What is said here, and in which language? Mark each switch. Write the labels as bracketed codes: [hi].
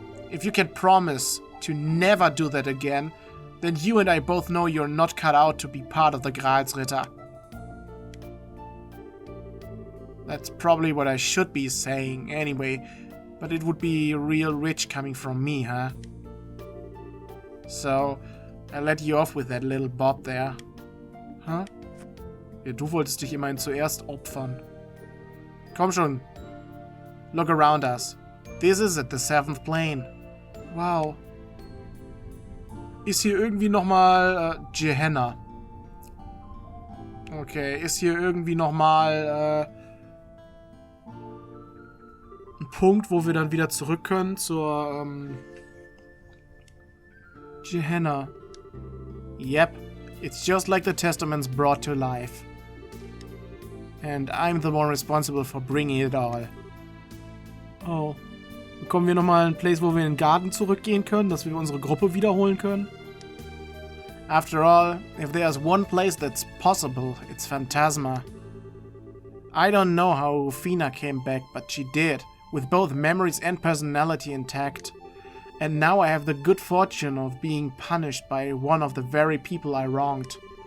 [en] If you can promise to never do that again, then you and I both know you're not cut out to be part of the Gralsritter. That's probably what I should be saying anyway, but it would be real rich coming from me, huh? So, I let you off with that little bob there. Huh? [de] Ja, du wolltest dich immerhin zuerst opfern. Komm schon. [en] Look around us. This is at the 7th plane. Wow. [de] Ist hier irgendwie nochmal Gehenna. Okay, ist hier irgendwie nochmal ein Punkt, wo wir dann wieder zurück können zur Gehenna. [en] Yep, it's just like the Testaments brought to life. And I'm the one responsible for bringing it all. Oh. [de] Bekommen wir nochmal einen Place, wo wir in den Garten zurückgehen können, dass wir unsere Gruppe wiederholen können? [en] After all, if there's one place that's possible, it's Phantasma. I don't know how Rufina came back, but she did, with both memories and personality intact. And now I have the good fortune of being punished by one of the very people I wronged.